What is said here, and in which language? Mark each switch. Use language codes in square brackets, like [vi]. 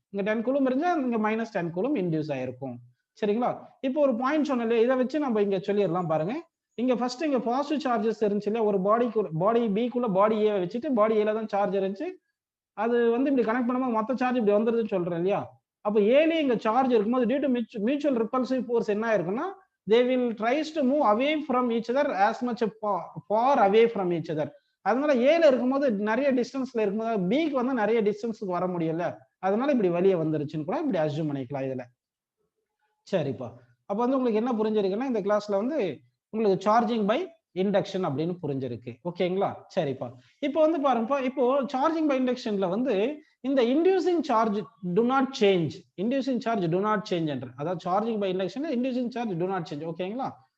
[ta] இங்க 10 கூலும் இருந்தா இங்க மைனஸ் 10 கூலும் இன்டியூஸ் ஆயிருக்கும். சரிங்களா? இப்போ ஒரு பாயிண்ட் சொன்னல, இதை வச்சு நம்ம இங்க சொல்லிடலாம் பாருங்க. இங்க ஃபர்ஸ்ட் இங்க பாசிட்டிவ் சார்ஜஸ் இருந்துச்சு இல்லையா, ஒரு பாடி பிக்குள்ள பாடி ஏ வச்சுட்டு பாடி ஏல தான் சார்ஜ் இருந்துச்சு. அது வந்து இப்படி கனெக்ட் பண்ணும்போது மொத்த சார்ஜ் இப்படி வந்துருதுன்னு சொல்றேன் இல்லையா. அப்போ ஏலே இங்க சார்ஜ் இருக்கும்போது due to mutual repulsive force என்ன ஆயிருக்குன்னா, [en] they will tries to move away from each other [ta] as much far away from each other. அதனால ஏல இருக்கும்போது நிறைய டிஸ்டன்ஸ்ல இருக்கும்போது பிக்கு வந்து நிறைய டிஸ்டன்ஸ்க்கு வர முடியல, அதனால இப்படி வெளியே வந்துருச்சுன்னு கூட இப்படி அஸ்யூம் பண்ணிக்கலாம் இதுல. சரிப்பா, அப்ப வந்து உங்களுக்கு என்ன புரிஞ்சிருக்குன்னா, இந்த கிளாஸ்ல வந்து உங்களுக்கு சார்ஜிங் பை இண்டக்ஷன் அப்படின்னு புரிஞ்சிருக்கு. ஓகேங்களா? சரிப்பா, இப்போ வந்து பாருங்கப்பா, இப்போ சார்ஜிங் பை இண்டக்ஷன்ல வந்து இந்த [en] inducing charge to not change, [ta] inducing charge to not change என்ற, அதாவது charging by இண்டக்ஷன்ல inducing charge to not change. ஓகேங்களா?